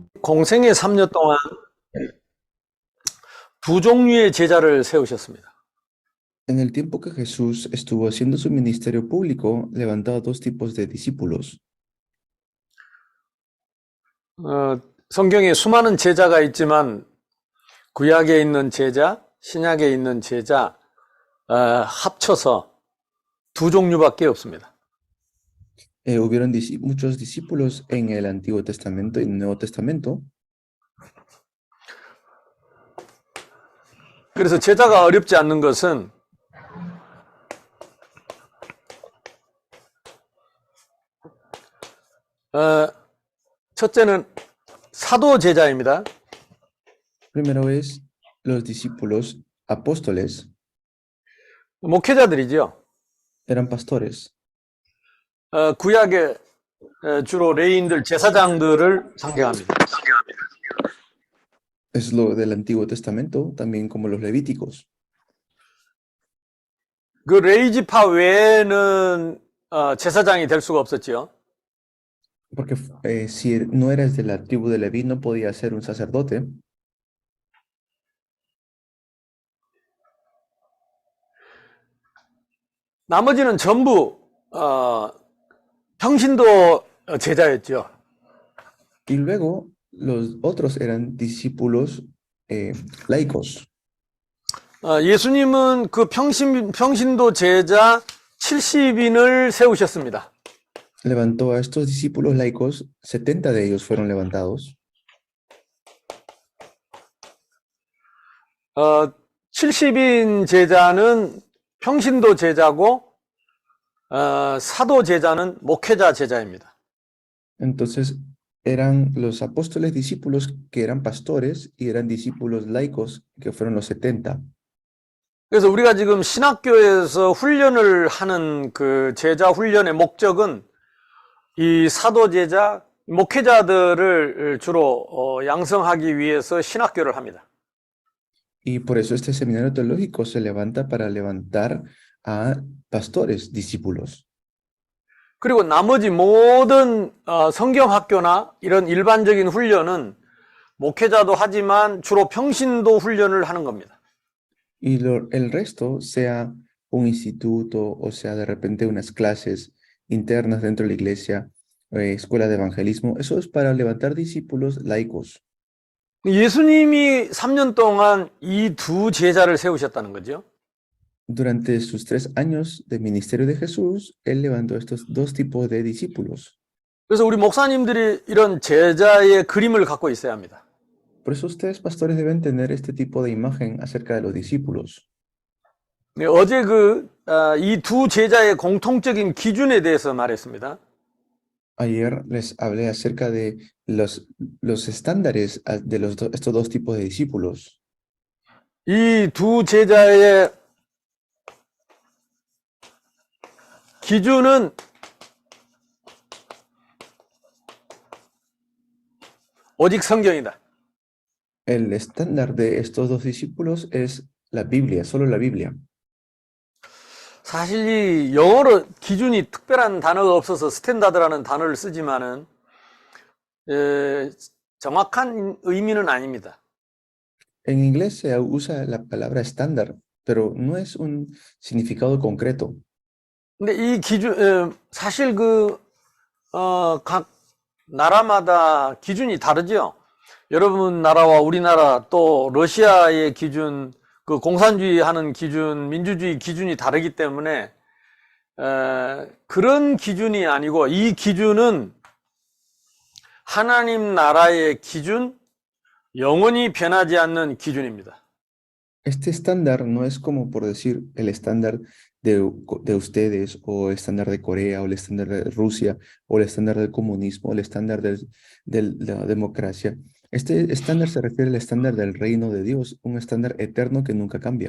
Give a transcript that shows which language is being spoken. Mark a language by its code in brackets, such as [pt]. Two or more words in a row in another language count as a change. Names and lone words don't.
[ko] 공생애 3년 동안 두 종류의 제자를 세우셨습니다. [es] En el tiempo que Jesús estuvo haciendo su ministerio público, levantaba dos tipos de discípulos. [ko] 성경에 수많은 제자가 있지만 구약에 있는 제자, 신약에 있는 제자 합쳐서 두 종류밖에 없습니다. [es] Hubieron muchos discípulos en el Antiguo Testamento y en el Nuevo Testamento. [ko] 그래서 제자가 어렵지 않는 것은 첫째는 사도 제자입니다. [es] Primero es los discípulos apóstoles, [ko] 목회자들이죠. [es] eran pastores. [ko] 구약에 주로 레위인들 제사장들을 상징합니다. [es] Es lo del Antiguo Testamento, también como los levíticos. [ko] 그 레위 지파 외에는 제사장이 될 수가 없었지요. [es] Porque si no eras de la tribu de Leví, no podías ser un sacerdote. [ko] 나머지는 전부 평신도 제자였죠. [es] Y luego los otros eran discípulos laicos. [ko] 예수님은 그 평신도 제자 70인을 세우셨습니다. [es] Levantó a estos discípulos laicos, 70 de ellos fueron levantados. [ko] 70인 제자는 평신도 제자고 사도 제자는 목회자 제자입니다. [es] Entonces eran los apóstoles discípulos que eran pastores y eran discípulos laicos que fueron los 70. [ko] 그래서 우리가 지금 신학교에서 훈련을 하는 그 제자 훈련의 목적은 이 사도 제자, 목회자들을 주로 양성하기 위해서 신학교를 합니다. [es] Y por eso este seminario teológico se levanta para levantar a pastores, discípulos. [ko] 그리고 나머지 모든 성경학교나 이런 일반적인 훈련은 목회자도 하지만 주로 평신도 훈련을 하는 겁니다. [es] Y el resto, sea un instituto o sea de repente unas clases internas dentro de la iglesia, escuela de evangelismo, eso es para levantar discípulos laicos. [ko] 예수님이 3년 동안 이 두 제자를 세우셨다는 거죠. [es] Durante sus 3 años de ministerio de Jesús, él levantó estos dos tipos de discípulos. [ko] 그래서 우리 목사님들이 이런 제자의 그림을 갖고 있어야 합니다. [es] Por eso ustedes, pastores, deben tener este tipo de imagen acerca de los discípulos. [ko] 네, 어제 이 두 제자의 공통적인 기준에 대해서 말했습니다. [es] Ayer les hablé acerca de los estándares de estos dos tipos de discípulos. [ko] 이 두 제자의 기준은 오직 성경이다. [es] El estándar de estos dos discípulos es la Biblia, solo la Biblia. [ko] 사실 이 영어로 기준이 특별한 단어가 없어서 스탠다드라는 단어를 쓰지만은 정확한 의미는 아닙니다. [es] En inglés se usa la palabra estándar, pero no es un significado concreto. [ko] 근데 이 기준 사실 각 나라마다 기준이 다르죠. 여러분 나라와 우리나라 또 러시아의 기준, 그 공산주의 하는 기준, 민주주의 기준이 다르기 때문에 그런 기준이 아니고 이 기준은 하나님 나라의 기준, 영원히 변하지 않는 기준입니다. [es] Este estándar no es como por decir el estándar de ustedes o el estándar de Corea o el estándar de Rusia o el estándar del comunismo o el estándar de la democracia. Este estándar se refiere al estándar del reino de Dios, un estándar eterno que nunca cambia.